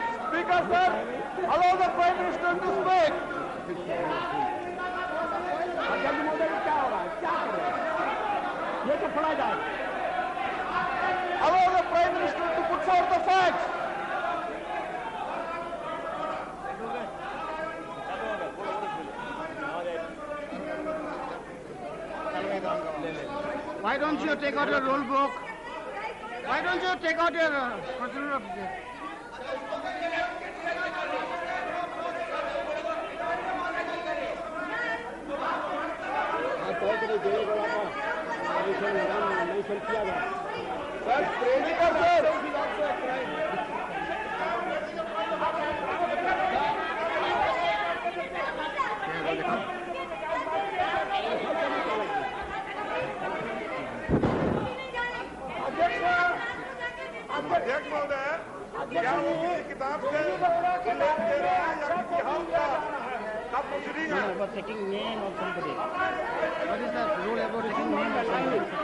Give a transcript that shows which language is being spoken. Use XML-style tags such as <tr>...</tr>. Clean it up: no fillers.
<en>Speaker, sir, allow the Prime Minister to speak.</en> <hi>जल्दी मोदी क्या होगा, क्या करें, ये तो पढ़ा जाए।</hi> <en>Allow the Prime Minister to put forth the facts. Why don't you take out your rule book? Why don't you take out your procedure of this?</en> <hi>अध्यक्ष महोदय, क्या वो किसी किताब से उल्लेख दे रहे हैं या किसी हाउस का प्रोसीडिंग है?</hi> <en>About taking name of somebody. What is the rule about taking name of somebody?</en>